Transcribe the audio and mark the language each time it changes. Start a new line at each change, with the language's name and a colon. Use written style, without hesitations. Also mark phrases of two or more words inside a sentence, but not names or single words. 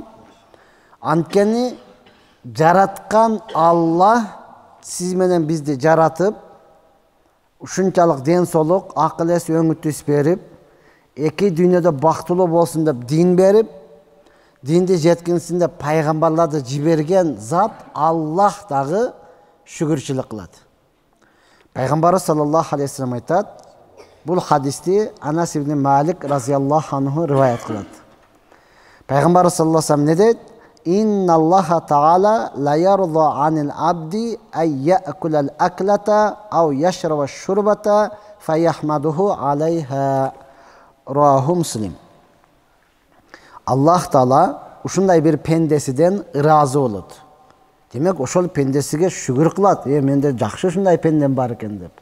Kyrgyz: Анткени жараткан Алла сиз менен бизди жаратып, ушунчалык ден соолук, акыл эс, өңү түс берип, эки дүйнөдө бактылуу болсун деп дин берип, динди жеткинсин деп пайгамбарларды жиберген зат Аллах дагы шүгүрчүлүк кылат. Пайгамбарыбыз
Arabic: صلى الله عليه وسلم
Kyrgyz: айтат, бул хадисти Анас ибн Малик
Arabic: رضي الله عنه
Kyrgyz: риваят кылат. Пайгамбарыбыз
Arabic: صلى الله عليه وسلم
Kyrgyz: не дейт?
Arabic: إن الله تعالى ليرضى عن العبد أن يأكل الأكلة أو يشرب الشربة فيحمده عليها. رواه مسلم.
Kyrgyz: Аллах таала ушундай бир пендесиден ыраазы болот. Демек, ошол пендесиге шүгүр кылат. Менде жакшы ушундай пендем бар экен деп.